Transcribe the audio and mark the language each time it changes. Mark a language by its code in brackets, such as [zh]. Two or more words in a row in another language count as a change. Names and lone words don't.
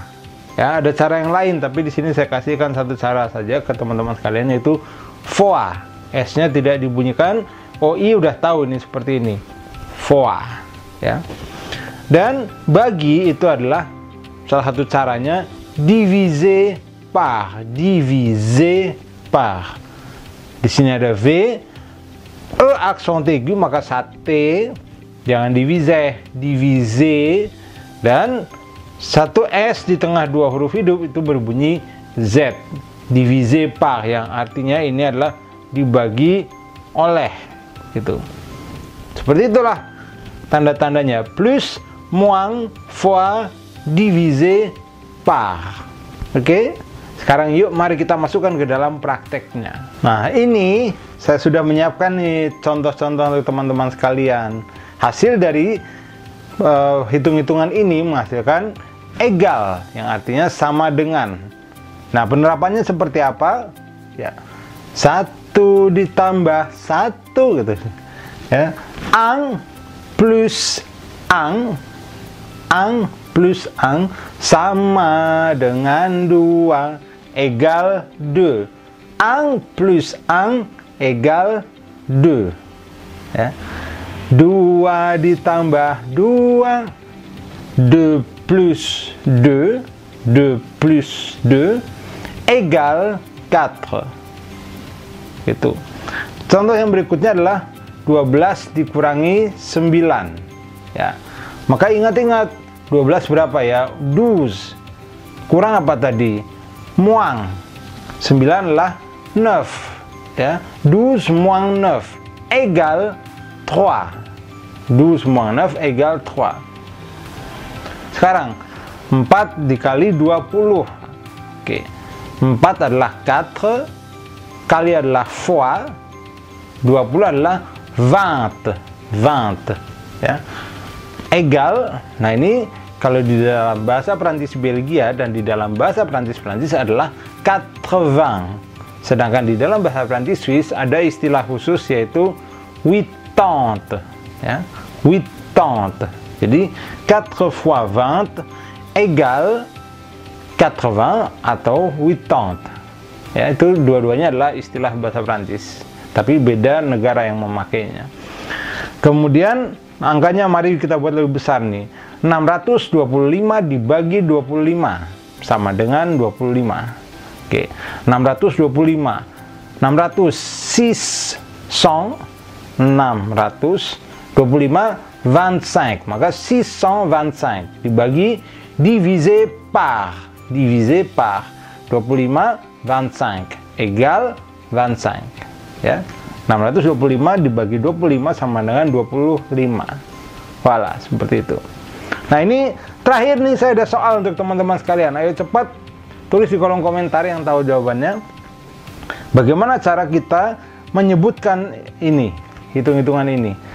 [id] Ya, ada cara yang lain, tapi di sini saya kasihkan satu cara saja ke teman-teman sekalian, yaitu fois. S-nya tidak dibunyikan, OI udah tahu ini seperti ini, fois, ya. Dan bagi itu adalah salah satu caranya [fr] diviser par, diviser par. [id] Di sini ada V, [fr] accent aigu, [id] maka sate, jangan [fr] diviser, diviser, [id] dan satu S di tengah dua huruf hidup itu berbunyi Z, [fr] diviser par, [id] yang artinya ini adalah dibagi oleh, gitu. Seperti itulah tanda-tandanya, [fr] plus, moins, fois, divisé par. [id] Oke? Sekarang yuk mari kita masukkan ke dalam prakteknya. Nah, ini saya sudah menyiapkan nih contoh-contoh untuk teman-teman sekalian. Hasil dari hitung-hitungan ini menghasilkan égal, yang artinya sama dengan. Nah, penerapannya seperti apa? Ya, 1 ditambah 1 gitu. [fr] Ya, ang plus ang plus ang [id] sama dengan [fr] 2 égal 2. Ang plus ang égal 2. [id] Ya. 2 ditambah 2, [fr] 2 plus 2, 2 plus 2 égal 4. [id] Gitu. Contoh yang berikutnya adalah 12 dikurangi 9. Ya. Maka ingat-ingat 12 berapa ya? 12. Kurang apa tadi? Moins 9 adalah 9. Ya. [fr] 12 moins 9 égal 3. 12 moins 9 égal 3. [id] Sekarang 4 dikali 20. Oke. 4 adalah 4, kali adalah fois, 20 adalah 20. 20. Ya. Égal, nah ini kalau di dalam bahasa Prancis Belgia dan di dalam bahasa Prancis adalah 80. Sedangkan di dalam bahasa Prancis Swiss ada istilah khusus yaitu 80. Ya, 80. Jadi [fr] 4 fois 20 égale 80 [id] atau 80. Ya, itu dua-duanya adalah istilah bahasa Prancis, tapi beda negara yang memakainya. Kemudian angkanya mari kita buat lebih besar nih. 625 dibagi 25 sama dengan 25. Oke, 625. 625 25, maka 625 dibagi [fr] divisé par 25 25 égal 25. [id] Ya. 625 dibagi 25 sama dengan 25. Voilà, seperti itu. Nah, ini terakhir nih, saya ada soal untuk teman-teman sekalian. Ayo cepat tulis di kolom komentar yang tahu jawabannya. Bagaimana cara kita menyebutkan ini, hitung-hitungan ini?